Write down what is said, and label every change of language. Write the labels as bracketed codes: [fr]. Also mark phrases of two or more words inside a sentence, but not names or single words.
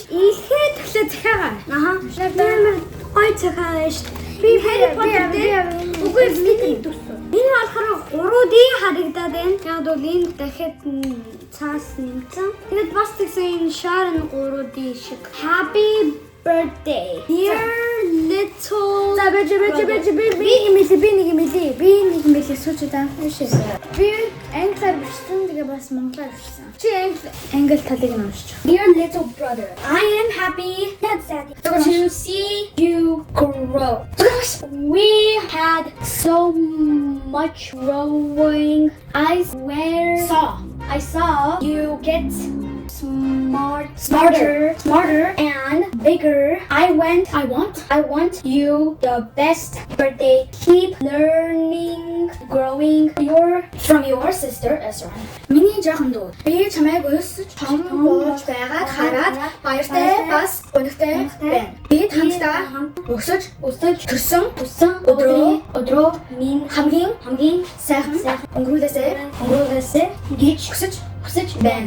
[mn] Илхээ төглөө захиагаа. Амар гоё захиагаа ш. Би Harry Potter дээр үгүй стикер дурсан. Энэ болохоор 3D харагдаад байна. Яг бол энэ дахиад цаас нэмсэн. Тэгээд бас тэгсэн энэ Sharon 3D шиг. [en] Happy birthday. Dear little. [mn] За би нэг юм хэлээ сүүчдээ. Би англиар бичсэн тэгээ бас монголоор бичсэн. Чи англи талыг нь уншиж. [en] Dear little brother, I am happy to see you grow. We had so much growing. I saw you get smarter and bigger. I want you the best birthday. Keep learning, growing from your sister Ezra. [mn] Миний жоохон дүү. Би чамайг өсөж том болж байгаад хараад баяртай бас өнөгтэй байна. Би хамтдаа өсөж төссөн өдрөө минь хамгийн сайхан өнгөрүүлээсэй гэж хүсэж байна.